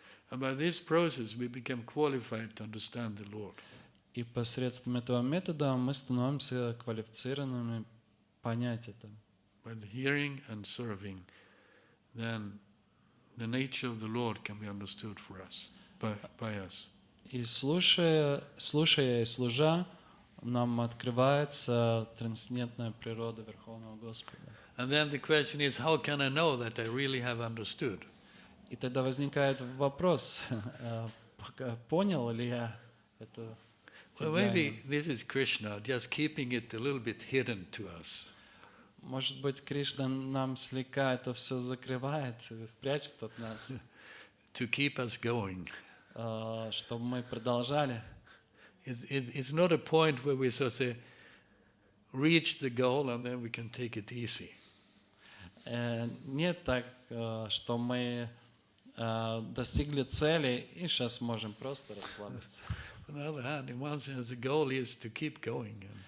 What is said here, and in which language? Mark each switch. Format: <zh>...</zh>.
<en>And by this process we become qualified to understand the Lord.</en> <ru>И посредством этого метода мы становимся квалифицированными понять это.</ru> <en>By the hearing and serving, then the nature of the Lord can be understood for us, by us.</en> <ru>И слушая и служа, нам открывается трансцендентная природа Верховного Господа.</ru> <en>And then the question is, how can I know that I really have understood?</en> <ru>И тогда возникает вопрос, понял ли я это</ru> <en>Well,</en> <ru>деяния.</ru> <en>maybe this is Krishna just keeping it a little bit hidden to us.</en> <ru>Может быть, Кришна нам слегка это все закрывает, спрячет от нас,</ru> <en>To keep us going.</en> <ru>чтобы мы продолжали.</ru> <en>It's not a point where we sort of say, reach the goal and then we can take it easy.</en> <ru>Нет так, что мы достигли цели и сейчас можем просто расслабиться.</ru> <en>On the other hand, in one sense, the goal is to keep going.</en>